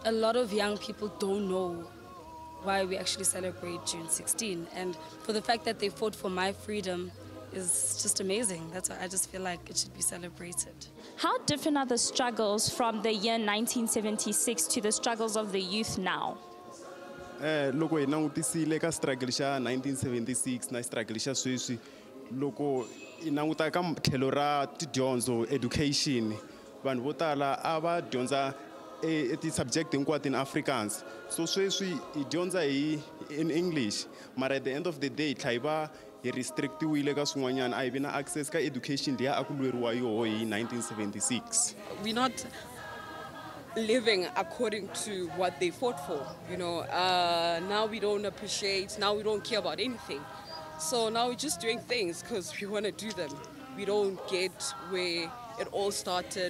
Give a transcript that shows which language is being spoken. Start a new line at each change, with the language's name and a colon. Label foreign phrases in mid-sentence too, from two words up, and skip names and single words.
English: A lot of young people don't know why we actually celebrate June 16, and for the fact that they fought for my freedom is just amazing. That's why I just feel like it should be celebrated. How different are the struggles from the year 1976 to the struggles of the youth now?
Tsonga: Loko hi langutisile ka struggle xa 1976 na struggle xa sweswi, loko hi languta ka tlhelo ra tidyondzo, education, vanhu vo tala a va dyondza ti-subject hinkwato in Afrikaans. So sweswi hi dyondza
English: in English, but at the end of the day
Tsonga: tlhaiva hi restrictiwile ka swin'wanyana, a hi vi na access ka education leya a ku lweriwa yoho hi 1976.
English: We're not living according to what they fought for, you know. Now we don't appreciate, now we don't care about anything. So now we're just doing things because we want to do them. We don't get where it all started.